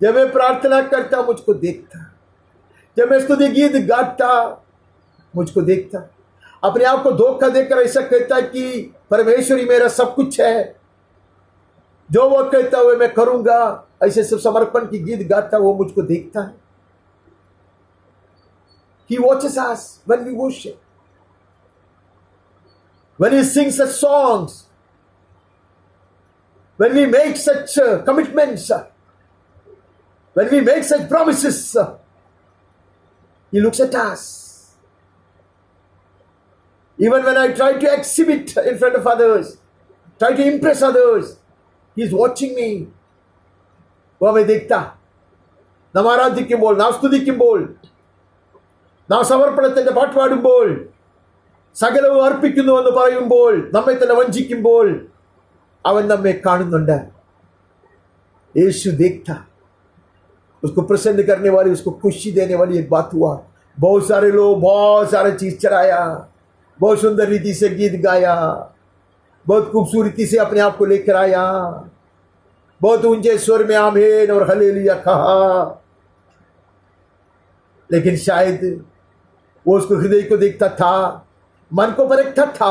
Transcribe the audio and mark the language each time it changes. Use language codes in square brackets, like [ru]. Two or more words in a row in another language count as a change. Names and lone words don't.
[hi] जब मैं प्रार्थना करता मुझको देखता, जब मैं स्तुति गीत गाता मुझको देखता। अपने आप को धोखा देकर ऐसा कहता कि परमेश्वर ही मेरा सब कुछ है, जो वो कहता हुए मैं करूंगा, ऐसे सब समर्पण की गीत गाता वो मुझको देखता है। [en] He watches us when we worship, when we sing such songs, when we make such commitments, when we make such promises. He looks at us. Even when I try to exhibit in front of others, try to impress others, He is watching me. [hi] वो हमें देखता। [ml] നാം ആരാധിക്കുമ്പോൾ, നാം സ്തുതിക്കുമ്പോൾ, നാം സമർപ്പണത്തിന്റെ പാട്ട് പാടുമ്പോൾ, സകലവും അർപ്പിക്കുന്നുവെന്ന് പറയുമ്പോൾ, നമ്മെ തന്നെ വഞ്ചിക്കുമ്പോൾ അവൻ നമ്മെ കാണുന്നുണ്ട്। [hi] यीशु देखता। उसको प्रसन्न करने वाली, उसको खुशी देने वाली एक बात हुआ। बहुत सारे लोग बहुत सारे चीज चढ़ाया, बहुत सुंदर रीति से गीत गाया, बहुत खूबसूरती से अपने आप को लेकर आया, बहुत ऊंचे स्वर में आमीन और हालेलुया कहा, लेकिन शायद वो उसको हृदय को देखता था, मन को परखता था।